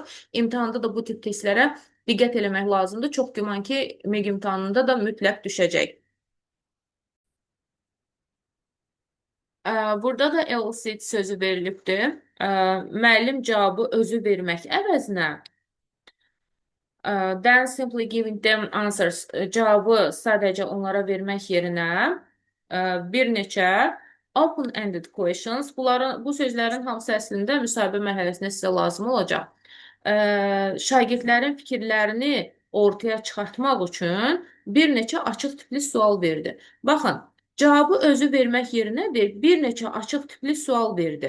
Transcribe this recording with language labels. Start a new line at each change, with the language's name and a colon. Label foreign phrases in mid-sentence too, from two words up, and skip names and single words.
Azerbaijani: İmtahanda da bu tip testlərə diqqət eləmək lazımdır. Çox güman ki, MİQ imtahanında da mütləq düşəcək. Burada da elicit sözü verilibdir. Müəllim cavabı özü vermək əvəzinə
English: then simply giving them answers
Azerbaijani: cavabı sadəcə onlara vermək yerinə bir neçə
English: open-ended questions,
Azerbaijani: bu sözlərin hamısı əslində müsahibə mərhələsində sizə lazım olacaq. Şagirdlərin fikirlərini ortaya çıxartmaq üçün bir neçə açıq tipli sual verdi. Baxın, cavabı özü vermək yerinə bir neçə açıq tipli sual verdi.